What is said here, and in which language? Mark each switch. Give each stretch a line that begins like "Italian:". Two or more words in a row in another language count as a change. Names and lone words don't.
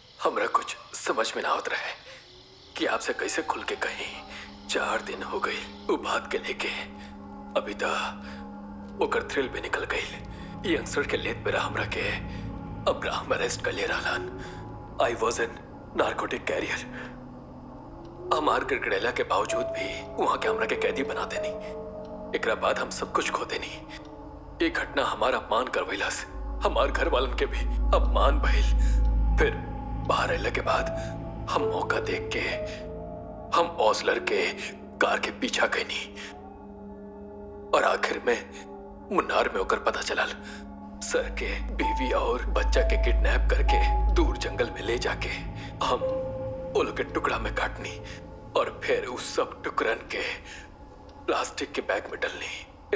Bhojpuri: हमरा कुछ समझ में ना आवत रहे कि आपसे कैसे खुल के कहीं। 4 दिन हो गई वो बात के लेके, अभी तक ओकर थ्रिल भी निकल गई। यंगस्टर के लेत पे हमरा के अब्राहम अरेस्ट कर ले रहलन।
English: I was an narcotic carrier.
Bhojpuri: हमार गिड़गिड़ेला के बावजूद भी वहां के हमरा के कैदी बना देनी। एकरा बाद हम सब कुछ खो देनी। ये घटना हमारा अपमान करवैलस, हमार घर वालन के भी अपमान भइल। फिर बाहर अइला के बाद हम मौका देख के हम ओसलर के कार के पीछा कैनी और आखिर में मुन्नार में होकर पता चलल सर के बीवी और बच्चा के किडनैप करके दूर जंगल में ले जाके हम वो लोग के टुकड़ा में काटनी और फिर उस सब टुकड़न के प्लास्टिक के बैग में डलनी।